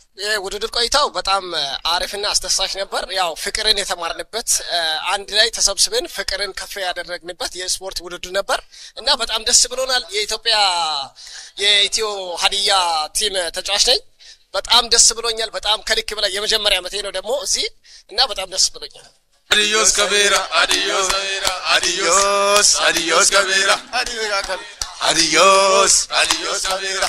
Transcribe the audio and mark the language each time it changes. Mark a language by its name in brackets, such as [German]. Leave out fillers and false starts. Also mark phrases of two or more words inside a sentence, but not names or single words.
[Amharic] የውድድር ቆይታው በጣም አሪፍና አስተሳሽ ነበር። ያው ፍቅርን የተማርንበት አንድ ላይ ተሰብስበን ፍቅርን ከፍ ያደረግንበት የስፖርት ውድድር ነበር እና በጣም ደስ ብሎናል። የኢትዮ ሀዲያ ቲም ተጫዋች ነኝ። በጣም ደስ ብሎኛል። በጣም ከልክ በላይ የመጀመሪያ ዓመቴ ነው ደግሞ እዚህ እና በጣም ደስ ብሎኛል። [Spanish] Adiós Caveira, adiós Caveira, adiós, adiós Caveira, adiós, adiós Caveira,